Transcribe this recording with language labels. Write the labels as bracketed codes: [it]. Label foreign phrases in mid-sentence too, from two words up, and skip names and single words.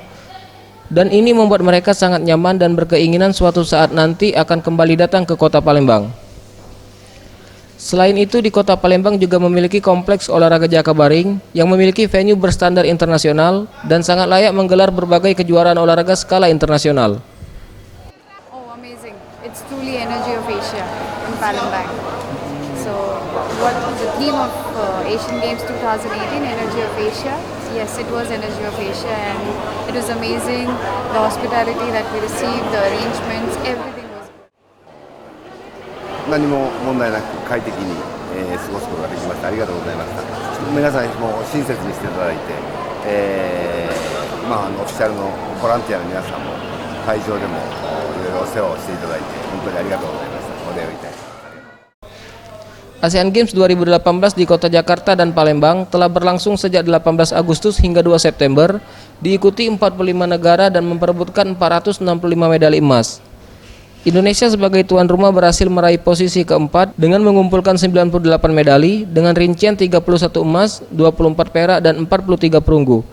[id] Dan ini membuat mereka sangat nyaman dan berkeinginan suatu saat nanti akan kembali datang ke kota Palembang. Selain itu, di kota Palembang juga memiliki kompleks olahraga Jakabaring yang memiliki venue berstandar internasional dan sangat layak menggelar berbagai kejuaraan olahraga skala internasional. [en] Oh, amazing. It's truly Energy of Asia in Palembang. So, what the theme of Asian Games 2018, Energy of Asia? Yes, it was Energy of Asia, and it was amazing. The hospitality that we received, the arrangements, everything was good. [ja] 何も問題なく快適に、過ごすことができました。ありがとうございました。皆さんも親切にしていただいて、オフィシャルのボランティアの皆さんも会場でもいろいろお世話をしていただいて本当にありがとうございました。お礼をいたします。 [id] Asian Games 2018 di kota Jakarta dan Palembang telah berlangsung sejak 18 Agustus hingga 2 September, diikuti 45 negara dan memperebutkan 465 medali emas. Indonesia sebagai tuan rumah berhasil meraih posisi keempat dengan mengumpulkan 98 medali dengan rincian 31 emas, 24 perak dan 43 perunggu.